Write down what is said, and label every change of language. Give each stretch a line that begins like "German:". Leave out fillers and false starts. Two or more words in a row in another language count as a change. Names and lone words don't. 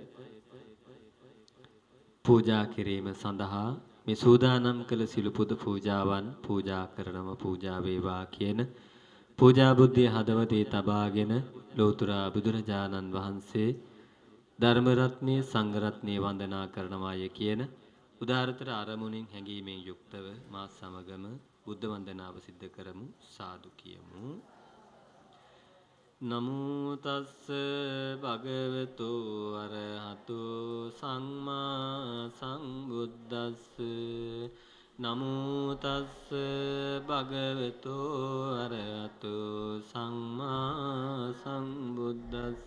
Sinhala: පූජා කිරීම සඳහා මේ සූදානම් කළ සියලු පුද පූජාවන් පූජා කරනම පූජා වේවා කියන පූජා බුද්ධිය හදවතේ තබාගෙන ලෝතර බුදුරජාණන් වහන්සේ ධර්ම රත්නයේ සංඝ රත්නයේ වන්දනා කරනවාය කියන උදාරතර අරමුණින් හැඟීමෙන් යුක්තව මා සමගම බුද්ධ වන්දනාව සිද්ධ කරමු. සාදු කියමු.
Pali: නමෝ තස්ස භගවතු අරහතෝ සම්මා සම්බුද්දස්ස. නමෝ තස්ස භගවතු අරහතෝ සම්මා සම්බුද්දස්ස.